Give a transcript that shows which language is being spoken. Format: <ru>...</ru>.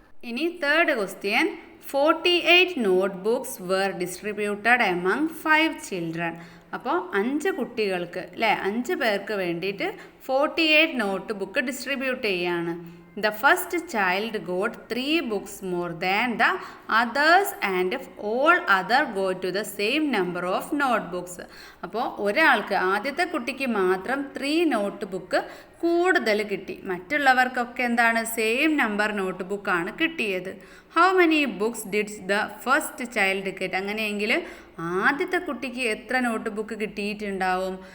<en>ഇനി third question, 48 notebooks were distributed among 5 children.</en> <ml>അപ്പോൾ 5 കുട്ടികൾക്ക് അല്ലേ, 5 പേർക്ക് വേണ്ടിയിട്ട് 48 നോട്ട് ബുക്ക് ഡിസ്ട്രിബ്യൂട്ട് ചെയ്യാണ്.</ml> <en>The first child got 3 books more than the others and all other go to the same number of notebooks.</en> <ml>അപ്പോൾ ഒരാൾക്ക്, ആദ്യത്തെ കുട്ടിക്ക് മാത്രം 3 നോട്ട് ബുക്ക് കൂടുതൽ കിട്ടി. മറ്റുള്ളവർക്കൊക്കെ എന്താണ്? സെയിം നമ്പർ നോട്ട് ബുക്കാണ് കിട്ടിയത്.</ml> <en>How many books did the first child get?</en> <ml>അങ്ങനെയെങ്കിൽ ആദ്യത്തെ കുട്ടിക്ക് എത്ര നോട്ട് ബുക്ക് കിട്ടിയിട്ടുണ്ടാവും?</ml>